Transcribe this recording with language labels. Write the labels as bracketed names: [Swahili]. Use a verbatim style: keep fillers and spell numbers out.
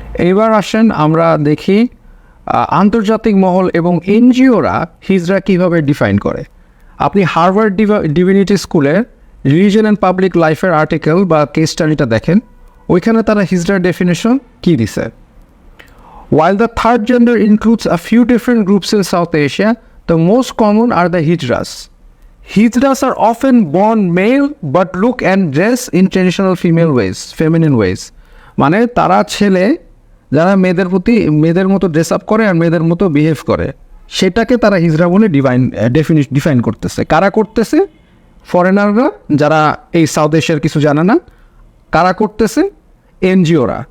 [Bangla] এবার আসেন আমরা দেখি আন্তর্জাতিক মহল এবং এনজিওরা হিজড়া কীভাবে ডিফাইন করে। আপনি হার্ভার্ড ডিভিনিটি স্কুলের রিলিজিয়ন অ্যান্ড পাবলিক লাইফের আর্টিকেল বা কেস স্টাডিটা দেখেন, ওইখানে তারা হিজড়ার ডেফিনেশন কী দিছে। [English] While the third gender includes a few different groups in South Asia, the most common are the hijras. Hijras are often born male but look and dress in traditional female ways, feminine ways. [Bangla] মানে তারা ছেলে, যারা মেয়েদের প্রতি মেয়েদের মতো dress up করে আর মেয়েদের মতো বিহেভ করে, সেটাকে তারা হিজড়া বলে ডিভাইন ডেফিনি ডিফাইন করতেছে। কারা করতেছে? ফরেনাররা, যারা এই সাউথ এশিয়ার কিছু জানে না। কারা করতেছে? এনজিওরা।